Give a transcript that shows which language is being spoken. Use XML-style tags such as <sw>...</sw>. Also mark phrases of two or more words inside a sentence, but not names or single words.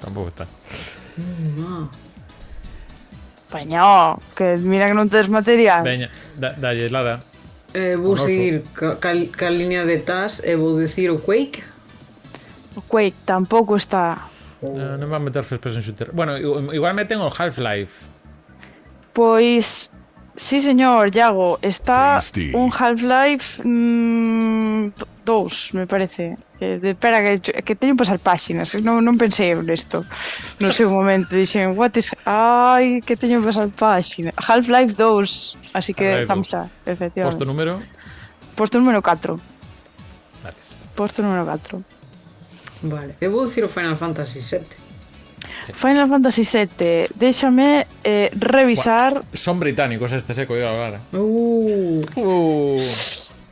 <gl>Tampouco está. Paño, que mira que non tes material. Veña, dalle, Lara. Vou seguir ca línea de TAS e vou dicir o Quake. O Quake tampouco está. Non van meter</gl> <en>first person shooter.</en> <gl>Bueno, igual meten o Half-Life. Pois sí, señor, Iago, está un Half-Life 2, me parece. Espera, que teño que pasar páxinas. Non pensei nesto. No seu momento dixen, ai, que teño que pasar páxinas. Half-Life 2, así que estamos xa, efectivamente. Posto número? Posto número 4. Gracias. Posto número 4. Vale, eu vou dicir o Final Fantasy VII. Sí. Final Fantasy VII, déxame revisar. Son británicos este seco, digo agora.</gl>